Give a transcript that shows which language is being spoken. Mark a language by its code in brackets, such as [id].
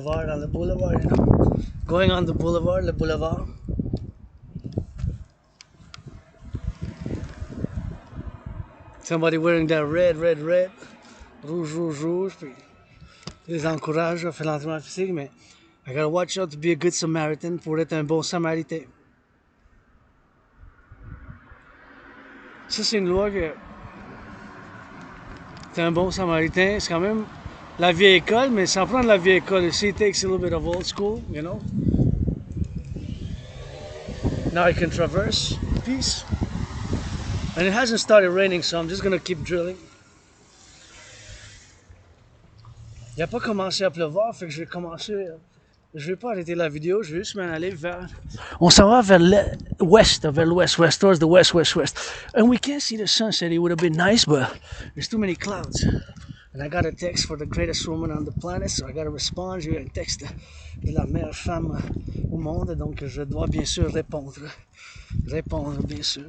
[en] on the boulevard, you know, going on the boulevard, [fr] le boulevard. [en] Somebody wearing that red, [fr] rouge, puis les encourage à faire l'entraînement physique, mais [en] I gotta watch out to be a good Samaritan [fr] pour être un bon Samaritain. Ça, c'est une loi que t'es un bon Samaritain, c'est quand même la vieille école, mais sans prendre la vieille école aussi, [en] it takes a little bit of old school, you know. Now I can traverse in peace. And it hasn't started raining, so I'm just gonna keep drilling. [fr] Il n'a pas commencé à pleuvoir, fait que je vais pas arrêter la vidéo, je vais juste m'en aller vers... On s'en va vers l'ouest, [en] towards the west. And we can't see the sunset. It would have been nice, but there's too many clouds. And I got a text for the greatest woman on the planet, so I got to respond. [fr] J'ai eu un texte de la meilleure femme au monde, donc je dois bien sûr répondre, bien sûr.